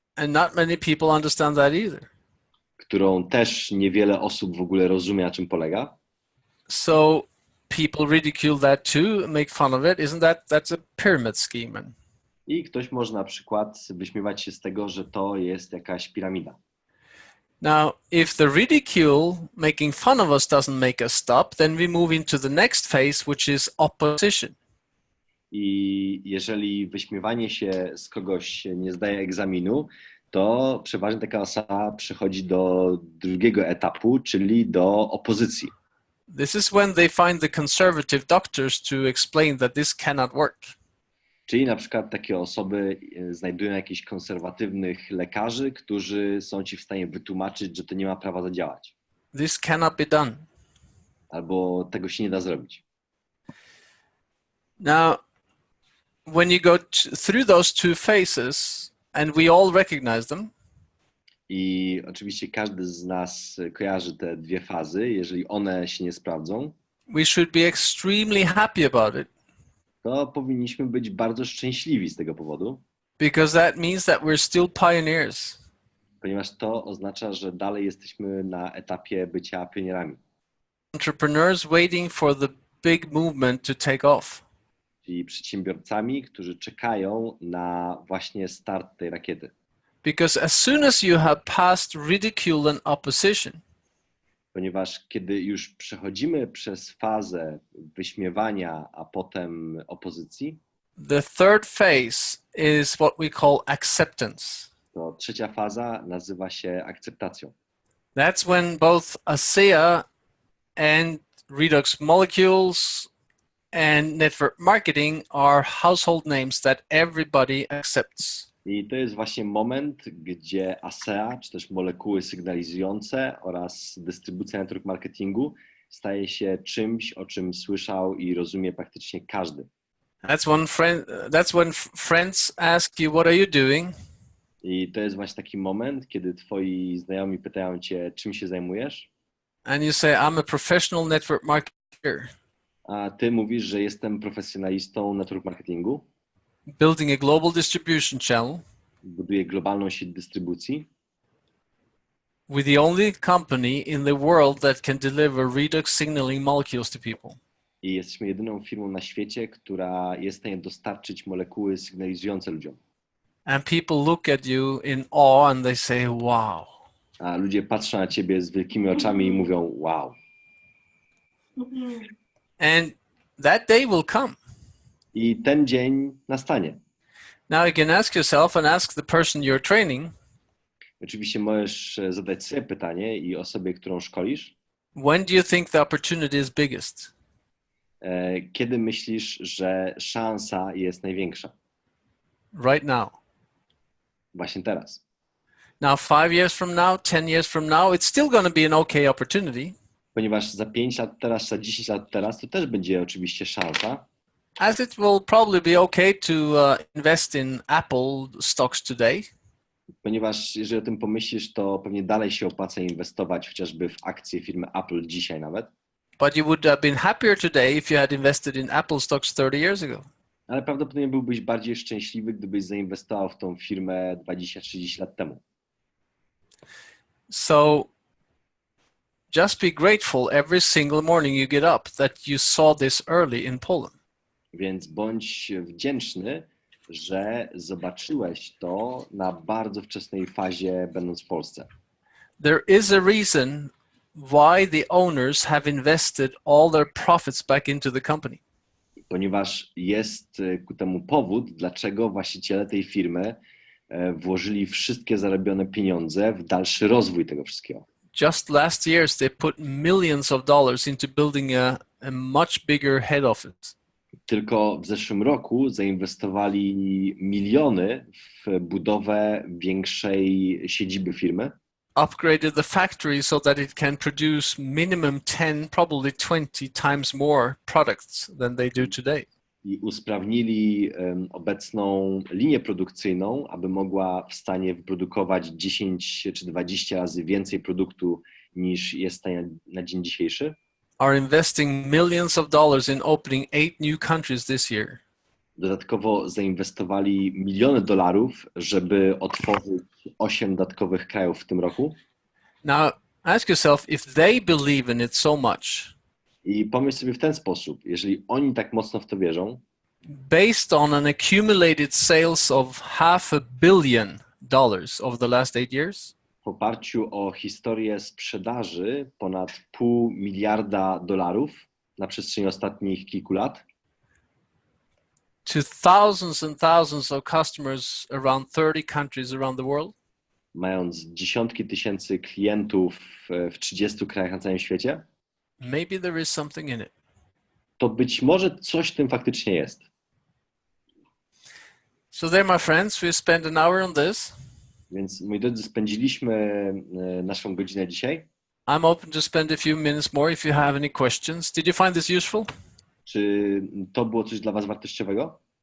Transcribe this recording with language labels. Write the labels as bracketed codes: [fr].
[en] And not many people understand that either. [pl] którą też niewiele osób w ogóle rozumie, na czym polega. [en] So people ridicule that too, make fun of it. That's a pyramid scheme? [pl] I ktoś może na przykład wyśmiewać się z tego, że to jest jakaś piramida. [en] Now, if the ridicule, making fun of us, doesn't make us stop, then we move into the next phase, which is opposition. [pl] I jeżeli wyśmiewanie się z kogoś nie zdaje egzaminu, to przeważnie taka osoba przechodzi do drugiego etapu, czyli do opozycji. [en] This is when they find the conservative doctors to explain that this cannot work. [pl] Czyli na przykład takie osoby znajdują jakichś konserwatywnych lekarzy, którzy są ci w stanie wytłumaczyć, że to nie ma prawa zadziałać. [en] This cannot be done. [pl] Albo tego się nie da zrobić. [en] Now, when you go through those two phases, and we all recognize them, [pl] I oczywiście każdy z nas kojarzy te dwie fazy. Jeżeli one się nie sprawdzą, [en] we should be extremely happy about it, [pl] to powinniśmy być bardzo szczęśliwi z tego powodu, [en] because that means that we're still pioneers. [pl] ponieważ to oznacza, że dalej jesteśmy na etapie bycia pionierami. [en] Entrepreneurs waiting for the big movement to take off. [pl] Czyli przedsiębiorcami, którzy czekają na właśnie start tej rakiety. [en] Because as soon as you have passed ridicule and opposition, [pl] Ponieważ kiedy już przechodzimy przez fazę wyśmiewania, a potem opozycji, [en] the third phase is what we call acceptance. [pl] to trzecia faza nazywa się akceptacją. [en] That's when both ASEA and redox molecules and network marketing are household names that everybody accepts. [pl] I to jest właśnie moment, gdzie ASEA, czy też molekuły sygnalizujące oraz dystrybucja network marketingu staje się czymś, o czym słyszał i rozumie praktycznie każdy. [en] That's when friends ask you, what are you doing? [pl] I to jest właśnie taki moment, kiedy twoi znajomi pytają cię, czym się zajmujesz? [en] And you say, I'm a professional network marketer. [pl] a ty mówisz, że jestem profesjonalistą network marketingu, [en] building a global distribution channel [pl] buduję globalną sieć dystrybucji [en] with the only company in the world that can deliver redox signaling molecules to people. [pl] i jesteśmy jedyną firmą na świecie, która jest w stanie dostarczyć molekuły sygnalizujące ludziom. [en] And people look at you in awe and they say, wow. [pl] A ludzie patrzą na ciebie z wielkimi oczami i mówią, wow. [en] And that day will come. [pl] I ten dzień nastanie. [en] Now you can ask yourself and ask the person you're training, [pl] Oczywiście możesz zadać sobie pytanie i osobie, którą szkolisz, [en] when do you think the opportunity is biggest? [pl] kiedy myślisz, że szansa jest największa? [en] Right now. [pl] Właśnie teraz. [en] Now, 5 years from now, 10 years from now, it's still going to be an okay opportunity. [pl] Ponieważ za 5 lat teraz, za 10 lat teraz, to też będzie oczywiście szansa. [en] As it will probably be okay to invest in Apple stocks today. [pl] Ponieważ jeżeli o tym pomyślisz, to pewnie dalej się opłaca inwestować chociażby w akcje firmy Apple dzisiaj nawet. [en] But you would have been happier today if you had invested in Apple stocks 30 years ago. [pl] Ale prawdopodobnie byłbyś bardziej szczęśliwy, gdybyś zainwestował w tą firmę 20-30 lat temu. [en] So just be grateful every single morning you get up that you saw this early in Poland. [pl] Więc bądź wdzięczny, że zobaczyłeś to na bardzo wczesnej fazie, będąc w Polsce. [en] There is a reason why the owners have invested all their profits back into the company. [pl] Ponieważ jest ku temu powód, dlaczego właściciele tej firmy włożyli wszystkie zarobione pieniądze w dalszy rozwój tego wszystkiego. [en] Just last year, they put millions of dollars into building a much bigger head office. [pl] Tylko w zeszłym roku zainwestowali miliony w budowę większej siedziby firmy. [en] Upgraded the factory so that it can produce minimum 10, probably 20 times more products than they do today. [pl] I usprawnili obecną linię produkcyjną, aby mogła w stanie wyprodukować 10 czy 20 razy więcej produktu niż jest w stanie na dzień dzisiejszy. [en] Are investing millions of dollars in opening 8 new countries this year. [pl] Dodatkowo zainwestowali miliony dolarów, żeby otworzyć 8 dodatkowych krajów w tym roku. [en] Now, ask yourself, if they believe in it so much, [pl] I pomyśl sobie w ten sposób, jeżeli oni tak mocno w to wierzą, [en] based on an accumulated sales of $500 million over the last 8 years, [pl] w oparciu o historię sprzedaży ponad $500 miliarda na przestrzeni ostatnich kilku lat, [en] to thousands and thousands of customers around 30 countries around the world, [pl] mając dziesiątki tysięcy klientów w 30 krajach na całym świecie, [en] maybe there is something in it. [pl] to być może coś w tym faktycznie jest. [en] So there, my friends, we spent an hour on this. [pl] Więc, moi drodzy, spędziliśmy naszą godzinę dzisiaj. [en] I'm open to spend a few minutes more if you have any questions. Did you find this useful? [pl] Czy to było coś dla was wartościowego?